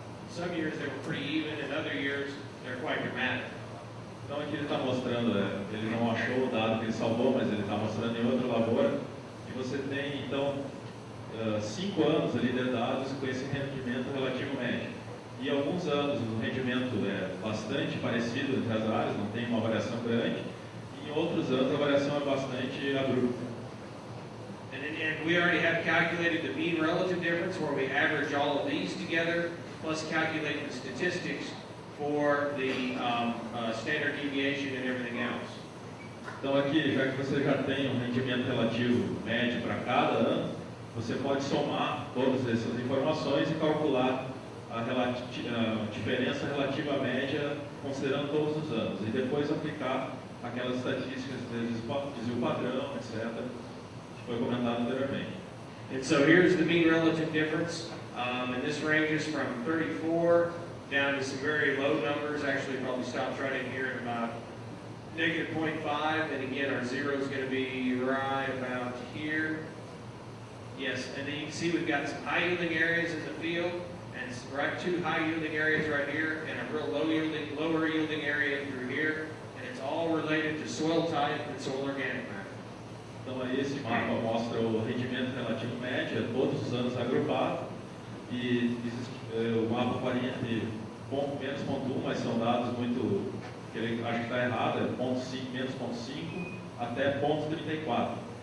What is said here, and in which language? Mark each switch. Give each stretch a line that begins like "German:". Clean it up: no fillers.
English: Some years they were pretty even, and other years they're quite dramatic.
Portuguese: Então aqui ele está mostrando, ele não achou o dado que ele salvou, mas ele está mostrando em outra lavoura, que você tem então 5 anos ali de dados com esse rendimento relativo médio. E alguns anos o rendimento é bastante parecido entre as áreas, não tem uma variação grande, e em outros anos a variação é bastante abrupta.
English: And we already have calculated the mean relative difference where we average all of these together, plus calculate the statistics for the standard deviation and everything else.
Portuguese: Então aqui, já que você já tem um rendimento relativo médio para cada ano, você pode somar todas essas informações e calcular a diferença relativa à média considerando todos os anos e depois aplicar aquelas estatísticas de desvio padrão, etc., que foi comentado anteriormente.
English: And so here's the mean relative difference. And this ranges from 34 down to some very low numbers. Actually, probably stops right in here at about negative 0.5. And again, our zero is going to be right about here. Yes, and then you can see we've got some high yielding areas in the field, and right two high yielding areas right here, and a real lower yielding area through here. And it's all related to soil type and soil organic matter.
Portuguese: Então aí esse mapa mostra o rendimento relativo médio, todos os anos agrupado, e o mapa varia de menos 0,1, mas são dados muito, que ele acho que está errado, é 0,5, menos 0,5 até 0,34.